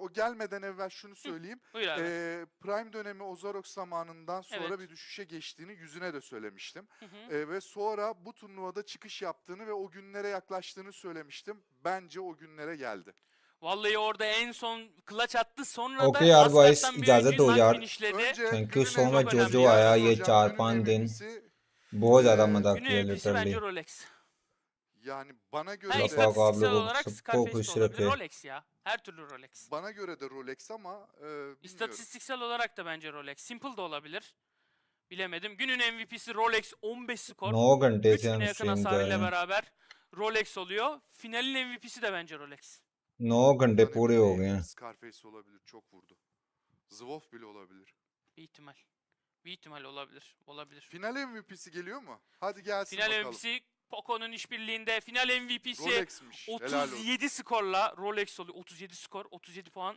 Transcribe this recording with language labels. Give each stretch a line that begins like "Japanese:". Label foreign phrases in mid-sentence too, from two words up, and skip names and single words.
Turkish: O gelmeden evvel şunu söyleyeyim. Buyur abi. Prime dönemi Ozarok zamanından sonra Evet. bir düşüşe geçtiğini yüzüne de söylemiştim. Hı hı. Ve sonra bu turnuvada çıkış yaptığını ve o günlere yaklaştığını söylemiştim. Bence o günlere geldi. Vallahi orada en son clutch attı. Sonra
Hindi: ओके
Turkish: da
Hindi: यार बॉयज
Turkish: Asgard'dan bir
Hindi: इजाज़त
Turkish: oyuncu
Hindi: दो
Turkish: knock
Hindi: यार
Turkish: finishledi. Önce
English: thank you
Turkish: günün
English: so much
Turkish: Çok
Hindi: जो
Turkish: önemli
Hindi: जो
Turkish: ya.
Hindi: आया ये
Turkish: hocam, 4-5 günün
Hindi: दिन
Turkish: MVP'si
Hindi: बहुत ज़्यादा मजा
Turkish: Günün
Hindi: किया
Turkish: MVP'si
Hindi: लिटरली
Turkish: bence Rolex. yani bana Ha, göre
Hindi: अल्लाह
Turkish: de
Hindi: पाक आप
Turkish: istatistiksel
Hindi: लोगों
Turkish: olarak
Hindi: सबको
Turkish: Scarface de
Hindi: खुश
Turkish: olabilir.
Hindi: रखे
Turkish: Rolex ya. Her türlü Rolex. bana göre de Rolex ama bilmiyorum. İstatistiksel olarak da bence Rolex. Simple de olabilir. Bilemedim. Günün MVP'si Rolex 15 skor.
Hindi: 9 घंटे से
Turkish: 3000'e
Hindi: हम
Turkish: yakın
Hindi: स्ट्रीम कर रहे
Turkish: hasarıyla
Hindi: हैं
Turkish: beraber Rolex oluyor. Finalin MVP'si de bence Rolex.
Hindi: 9 घंटे
Turkish: Ondan
Hindi: पूरे
Turkish: emin
Hindi: हो
Turkish: değilim.
Hindi: गए हैं
Turkish: Scarface olabilir, çok vurdu. Zwolf bile olabilir. Bir ihtimal. Bir ihtimal olabilir. Olabilir. Final MVP'si geliyor mu? Hadi gelsin Final bakalım. MVP'si Poco'nun işbirliğinde. Final MVP'si Rolex'miş. Helal olsun. 37 skorla Rolex oluyor. 37 skor, 37 puan.